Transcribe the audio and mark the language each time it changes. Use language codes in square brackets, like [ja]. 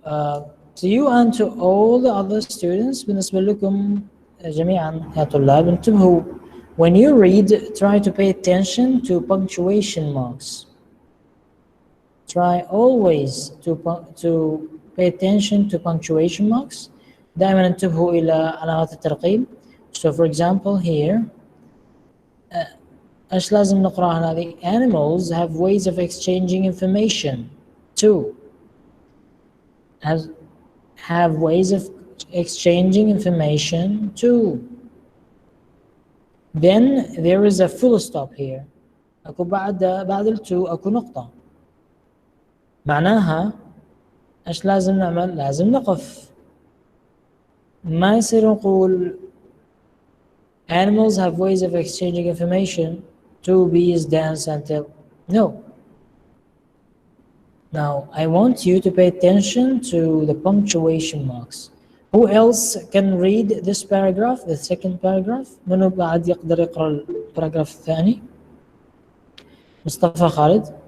[en] To you and to all the other students, [ar] بالنسبة لكم جميعا يا طلاب انتبهوا. [en] When you read, try to pay attention to punctuation marks. Try always to pay attention to punctuation marks. [ar] دائما انتبهوا إلى علامات الترقيم. [en] So for example here, [ar] ايش لازم نقرأ هذه؟ [en] Animals have ways of exchanging information too. Have ways of exchanging information too. Then there is a full stop here. [ar] اكو بعد ال to اكو نقطة. معناها ايش لازم نعمل؟ لازم نقف. ما يصير نقول [en] animals have ways of exchanging information. Two bees dance until. No. Now I want you to pay attention to the punctuation marks. Who else can read this paragraph, the second paragraph? [ar] منو بعد يقدر يقرأ الباراجراف الثاني؟ مصطفى خالد.